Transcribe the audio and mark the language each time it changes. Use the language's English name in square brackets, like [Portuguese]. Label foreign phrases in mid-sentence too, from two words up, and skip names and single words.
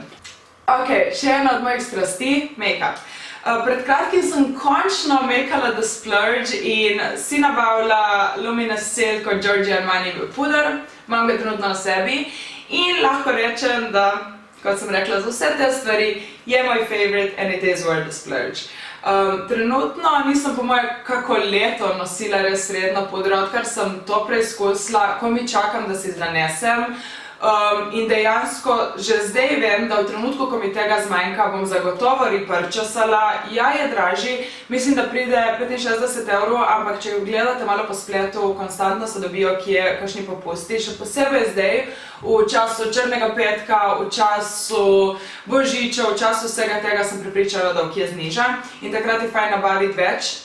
[Slovenian] Ok, še ena od mojih strasti, make-up. Pred kratkim sem končno makala [English] The Splurge [Slovenian] in si nabavila Luminous Silk od Giorgio Armani puder, imam ga trenutno na sebi in lahko rečem, da, kot sem rekla, za vse te stvari je moj [English] favorite and it is worth the splurge. [Slovenian] Trenutno nisem po moje kako leto nosila res redno pudro, odkar sem to preizkusila, ko mi čakam, da si zanesem. In dejansko že zdaj vem, da v trenutku, ko mi tega zmanjka, bom zagotovo repurchasala. Ja, je dražji, mislim, da pride 65 €, ampak če jo gledate malo po spletu, konstantno se dobijo kakšni popusti, še posebej zdaj, v času Črnega petka, v času Božiča, v času vsega tega sem prepričala, da kje zniža in takrat je fajn nabaviti več.